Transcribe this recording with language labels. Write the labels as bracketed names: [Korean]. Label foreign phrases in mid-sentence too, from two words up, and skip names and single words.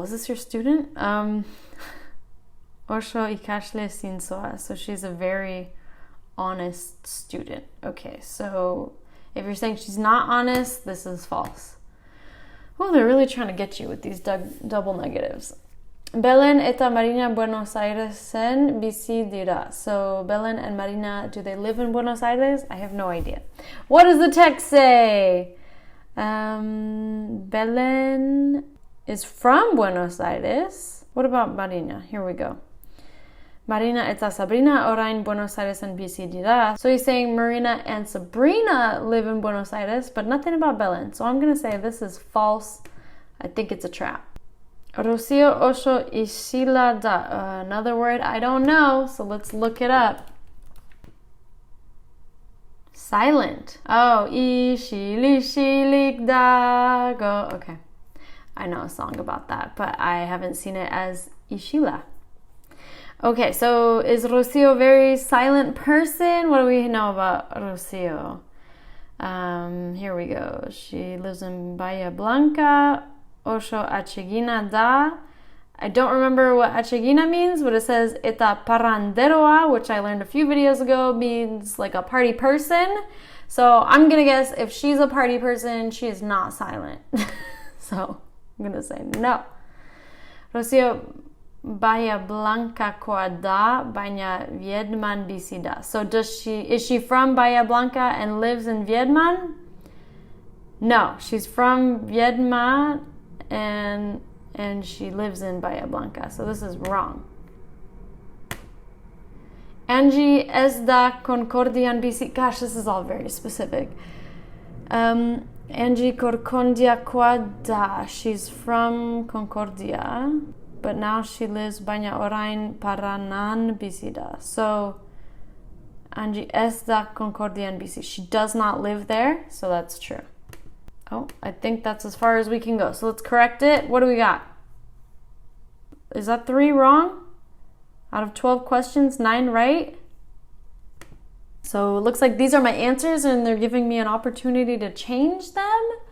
[English] Is this your student? [Basque] Osho ikashle sinsoa. [English] So she's a very honest student. Okay, so if you're saying she's not honest, this is false. Oh, they're really trying to get you with these double negatives. [Basque] Belen eta Marina Buenos Airesen bizi dira. [English] So Belen and Marina, do they live in Buenos Aires? I have no idea. What does the text say? Belen is from Buenos Aires. What about Marina? Here we go. [Basque] Marina eta Sabrina orain Buenos Airesen bizi dira. [English] So he's saying Marina and Sabrina live in Buenos Aires, but nothing about Belen. So I'm going to say this is false. I think it's a trap. [Basque] Rocio oso isila da. [English] Another word I don't know, so let's look it up. Silent. [Basque] Oh, ishili shilik da go. Okay. [English] I know a song about that, but I haven't seen it as ishila. Okay, so is Rocio a very silent person? What do we know about Rocio? Here we go. She lives in Bahia Blanca. [Basque] Osho achegina da. [English] I don't remember what achegina means, but it says [Basque] eta paranderoa, [English] which I learned a few videos ago, means like a party person. So I'm gonna guess if she's a party person, she is not silent. So I'm gonna say no. [Basque] Rocio Bahia Blanca koa da, baina Viedman bizi da. [English] So is she from Bahia Blanca and lives in Viedman? No, she's from Viedma and she lives in Bahia Blanca. So this is wrong. [Basque] Angie es da Concordia en bici. [English] Gosh, this is all very specific. [Basque] Angie Corcondia Quada. [English] She's from Concordia, but now she lives [Basque] Baina Orain Paranan Bisida. So Angie es da Concordia en bici. [English] She does not live there, so that's true. Oh, I think that's as far as we can go. So let's correct it. What do we got? Is that 3 wrong? Out of 12 questions, 9 right? So it looks like these are my answers and they're giving me an opportunity to change them.